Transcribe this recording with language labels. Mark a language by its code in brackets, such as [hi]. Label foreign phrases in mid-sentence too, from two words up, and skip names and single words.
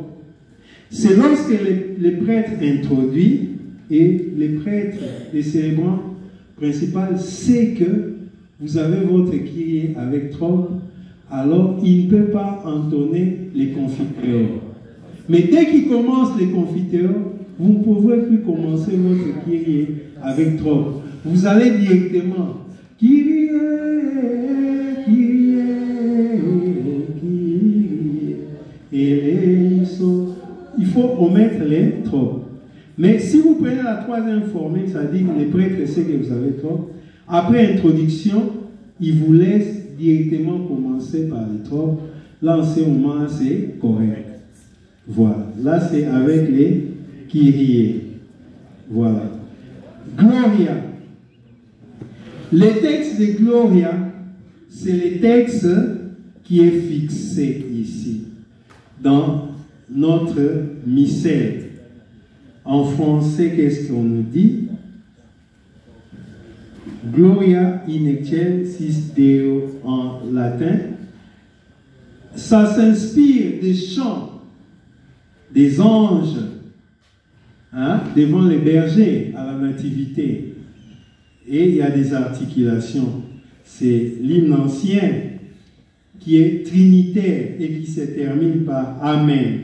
[fr] C'est lorsque les prêtres introduisent et les prêtres, les célébrants principaux, savent que vous avez votre kyrie avec trope, alors il ne peut pas entonner les confiteurs. Mais dès qu'il commence les confiteurs, vous ne pouvez plus commencer votre kyrie avec trope. Vous allez directement kyrie, kyrie, kyrie. Et il faut omettre les tropes. Mais si vous prenez la troisième formule, ça dit que les prêtres savent que vous avez tropes. Après introduction, ils vous laissent directement commencer par les tropes. Là, en ce moment, c'est correct. Voilà. Là, c'est avec les kyrie. Voilà. Gloria. Les textes de Gloria, c'est les textes qui est fixé ici, dans notre missel. En français, qu'est-ce qu'on nous dit? Gloria in excelsis Deo en latin. Ça s'inspire des chants des anges, hein, devant les bergers à la nativité. Et il y a des articulations. C'est l'hymne ancien qui est trinitaire et qui se termine par Amen.